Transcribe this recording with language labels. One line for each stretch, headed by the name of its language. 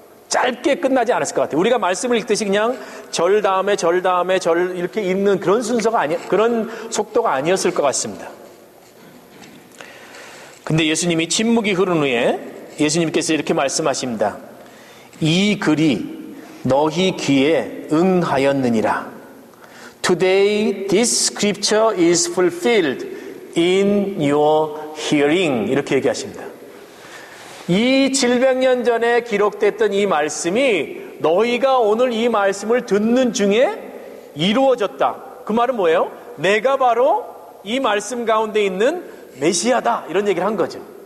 Korean: 짧게 끝나지 않았을 것 같아요. 우리가 말씀을 읽듯이 그냥 절 다음에 절 다음에 절 이렇게 읽는 그런 그런 속도가 아니었을 것 같습니다. 근데 예수님이 침묵이 흐른 후에 예수님께서 이렇게 말씀하십니다. 이 글이 너희 귀에 응하였느니라.
English: Today this scripture is fulfilled in your hearing.
Korean: 이렇게 얘기하십니다. 이 700년 전에 기록됐던 이 말씀이 너희가 오늘 이 말씀을 듣는 중에 이루어졌다. 그 말은 뭐예요? 내가 바로 이 말씀 가운데 있는 메시아다. 이런 얘기를 한 거죠.